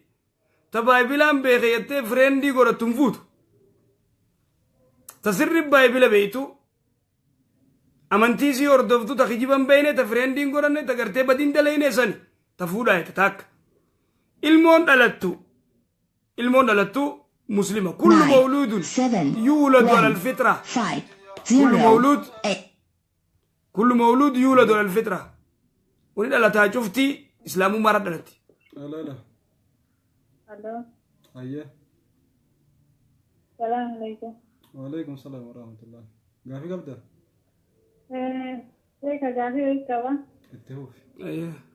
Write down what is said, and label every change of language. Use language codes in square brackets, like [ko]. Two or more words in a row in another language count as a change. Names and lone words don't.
[om] Ta baay'ilaan beekee jettee fireendii godhattu hin fuutu. Tasirri baay'ila beektu amantii isii hordoftu ta kijiban beekne ta fireendiin godhanne ta gartee badiin dalayne sani ta fuudhaa ta takka. Ilmoon dhalattu muslima. [ar] كل مولود يولد على الفطرة. كل مولود يولد على الفطرة. [om] Wani dhalataa cuftii islaamummaarra dhalatti. Hello. Ayya. [ar] سلام عليكم. وعليكم السلام ورحمة الله. [om] Gaafii qabda? Ka gaafii qaba. Itti huufi. Ayya.